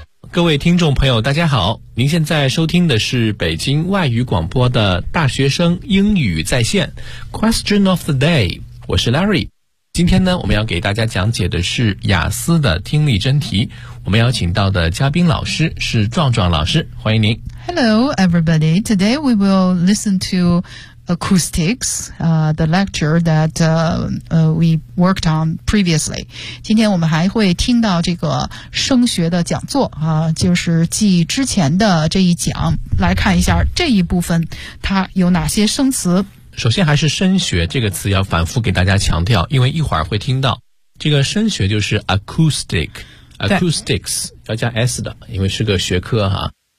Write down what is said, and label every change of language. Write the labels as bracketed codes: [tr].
[zh] 各位听众朋友大家好，您现在收听的是北京外语广播的大学生英语在线 Question of the day， 我是 Larry。今天呢，我们要给大家讲解的是雅思的听力真题，我们邀请到的嘉宾老师是壮壮老师，欢迎您。 [en] Hello everybody, today we will listen toAcoustics, the lecture that we worked on previously. [zh] 今天我们还会听到这个声学的讲座啊，就是继之前的这一讲，来看一下这一部分它有哪些生词。首先还是声学这个词要反复给大家强调，因为一会儿会听到这个声学就是 acoustics 要加 s 的，因为是个学科哈。